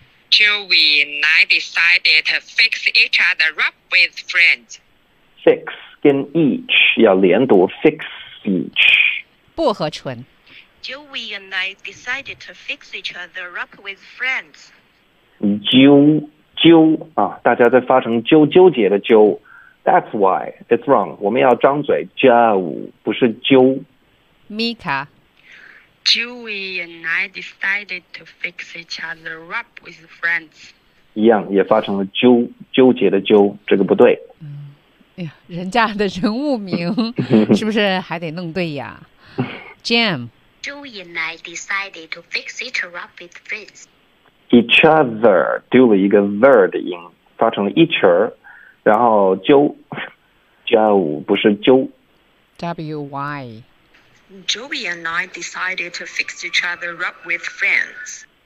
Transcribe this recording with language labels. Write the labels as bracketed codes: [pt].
[en] Joey and I decided to fix each other up with friends. [zh] Fix 跟 each 要连读 fix each. 薄荷醇。 [en] Joey and I decided to fix each other up with friends. [zh] 啾啾啊，大家在发成啾纠结的啾。 [en] That's why it's wrong. [zh] 我们要张嘴 jaw 不是啾。 [en] Mika. Joey and I decided to fix each other up with friends. [zh] 一样，也发成了纠，纠结的纠，这个不对。哎呀，人家的人物名是不是还得弄对呀 ？Jam. [en] Joey and I decided to fix each other up with friends. [zh] Each other 丢了一个 ver 的音，发成了 each-er， 然后纠，加五不是纠。 [en] W-Y. Joey and I decided to fix each other up with friends.